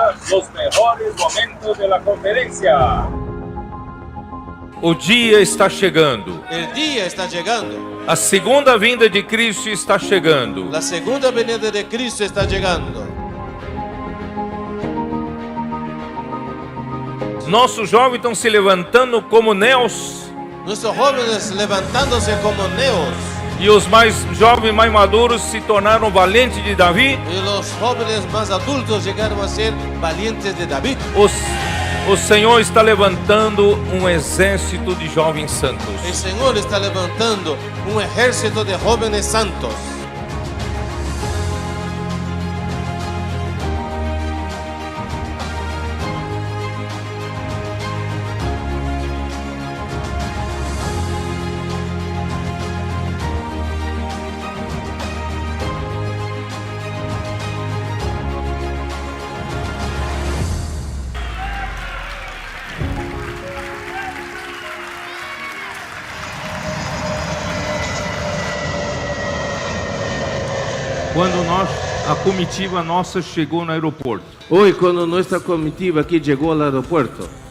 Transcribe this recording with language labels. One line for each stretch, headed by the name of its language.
Spanish: los mejores momentos de la conferencia.
Portuguese: O dia está chegando.
Spanish: El día está llegando.
Portuguese: A segunda vinda de Cristo está chegando.
Spanish: La segunda venida de Cristo está llegando.
Portuguese: Nossos jovens estão se levantando como neos.
Spanish: Nuestros jóvenes levantándose como neos.
Portuguese: E os mais jovens, mais maduros, se tornaram valentes de Davi.
Spanish: Y los jóvenes más adultos llegaron a ser valientes de David.
Portuguese: O Senhor está levantando um exército de jovens santos.
Spanish: El Señor está levantando un ejército de jóvenes santos.
Portuguese: Quando a comitiva nossa chegou no aeroporto,
Spanish: Hoy, cuando nuestra comitiva aquí llegó al aeropuerto,